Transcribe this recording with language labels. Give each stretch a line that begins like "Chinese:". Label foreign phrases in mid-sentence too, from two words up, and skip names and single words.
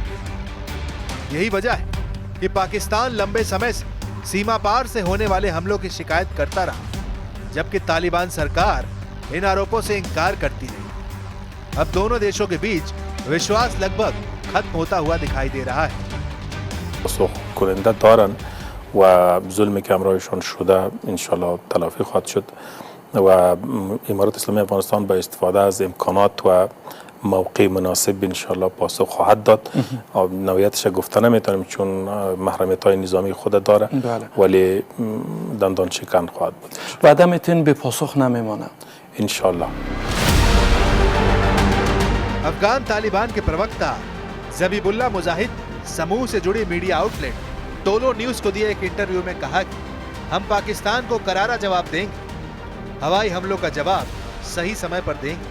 Hindi: यही वजह है कि पाकिस्तान लंबे समय से सीमा पार से होने वाले हमलों की शिकायत करता रहा, जबकि तालिबान सरकार इन आरोपों से इंकार करती रही। अब दोनों देशों के बीच विश्वास लगभग खत्म होता हुआ दिखाई दे रहा है।
Persian: کننده دارن و ظلمی که همراهشان شده انشالله تلافی خواهد شد و امارات اسلامی افغانستان با استفاده از امکانات و موقع مناسب انشالله پاسخ خواهد داد. نوعیتش گفته نمیتونیم چون محرمیت های نظامی خود داره، ولی دندان شکن خواهد بود. وعده میتونین به پاسخ نمیمانه انشالله.
Hindi: अफगान तालिबान के प्रवक्ता जबीबुल्लाह मुजाहिद समूह से जुड़ी
English: media outlet
Hindi: टोलो न्यूज को दिए एक इंटरव्यू में कहा कि हम पाकिस्तान को करारा जवाब देंगे, हवाई हमलों का जवाब सही समय पर देंगे।